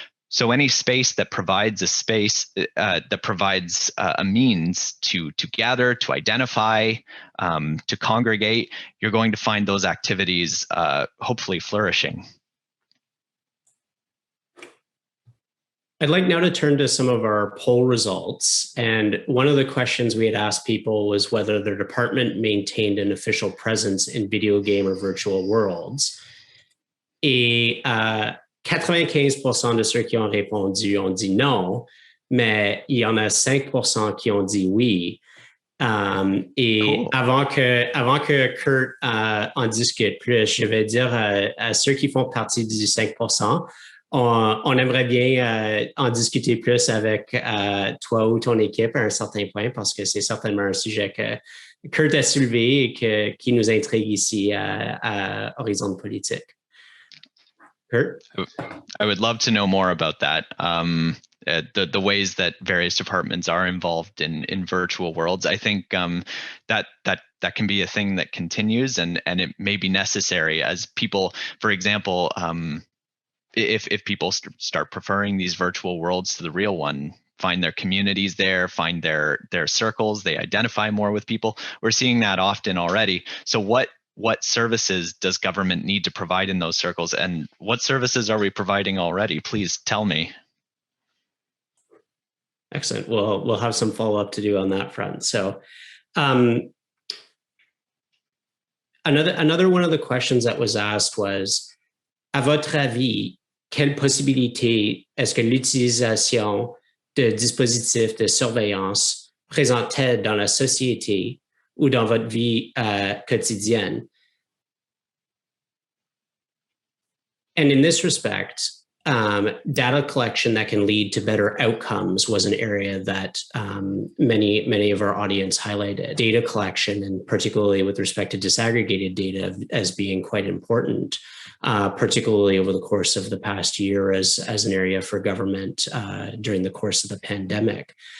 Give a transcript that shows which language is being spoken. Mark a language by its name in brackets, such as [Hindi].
[English] So any space that provides that provides a means to gather, to identify, to congregate, you're going to find those activities hopefully flourishing. I'd like now to turn to some of our poll results. And one of the questions we had asked people was whether their department maintained an official presence in video game or virtual worlds. [French] Et 95% de ceux qui ont répondu ont dit non, mais il y en a 5% qui ont dit oui. Et cool. avant que Kurt en discute plus, je vais dire à ceux qui font partie du 5%, on aimerait bien en discuter plus avec toi ou ton équipe à un certain point, parce que c'est certainement un sujet que Kurt a soulevé et qui nous intrigue ici à Horizon Politique. Kurt? [English] I would love to know more about that. The ways that various departments are involved in virtual worlds. I think that can be a thing that continues, and it may be necessary as people, for example, if people start preferring these virtual worlds to the real one, find their communities there, find their circles, they identify more with people. We're seeing that often already. So what services does government need to provide in those circles, and what services are we providing already? Please tell me. Excellent. We'll have some follow-up to do on that front. So another one of the questions that was asked was, [French] à votre avis, quelle possibilité est-ce que l'utilisation de dispositifs de surveillance présente-t-elle dans la société ou dans votre vie quotidienne? [English] And in this respect, data collection that can lead to better outcomes was an area that many of our audience highlighted. Data collection, and particularly with respect to disaggregated data, as being quite important, particularly over the course of the past year as an area for government during the course of the pandemic.